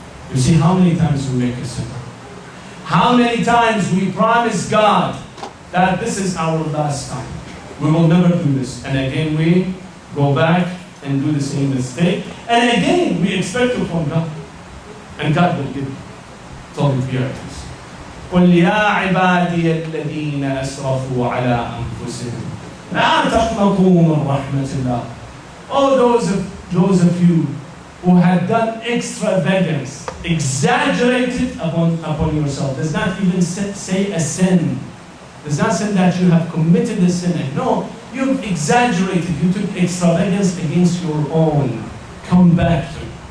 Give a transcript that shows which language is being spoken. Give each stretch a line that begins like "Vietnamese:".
English: You see how many times we make a sin? How many times we promise God that this is our last time. We will never do this. And again we go back and do the same mistake. And again we expect it from God. And God will give tawfiq.
Arabic: قل يا عبادي الذين أسرفوا على أنفسهم لا تقنطوا من رحمة الله.
English: All those of you who had done extravagance, exaggerated upon yourself, does not even say a sin. Does not say that you have committed a sin. No, you've exaggerated. You took extravagance against your own. Come back to it.